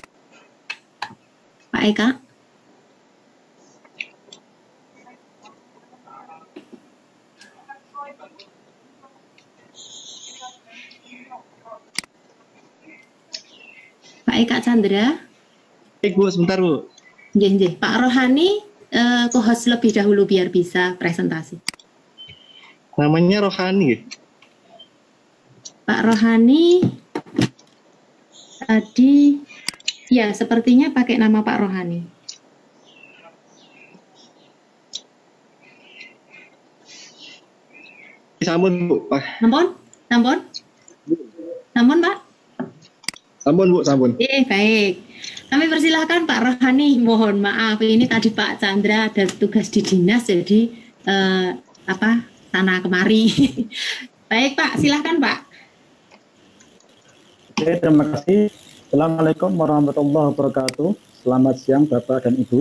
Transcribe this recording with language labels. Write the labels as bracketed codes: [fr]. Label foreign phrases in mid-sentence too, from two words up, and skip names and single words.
[id] Pak Eka. Pak Eka Chandra. Bu, sebentar Bu. Nggih, Pak Rohani co-host lebih dahulu biar bisa presentasi. Namanya Rohani. Pak Rohani tadi ya sepertinya pakai nama Pak Rohani. Sampun Bu, Pak. Sampun Pak? Sampun Bu, sampun. Baik. Kami persilahkan Pak Rohani, mohon maaf ini tadi Pak Chandra ada tugas di dinas jadi sana kemari. Baik Pak, silahkan Pak. Oke, terima kasih. [ar] السلام عليكم ورحمة الله وبركاته. [id] Selamat siang Bapak dan Ibu.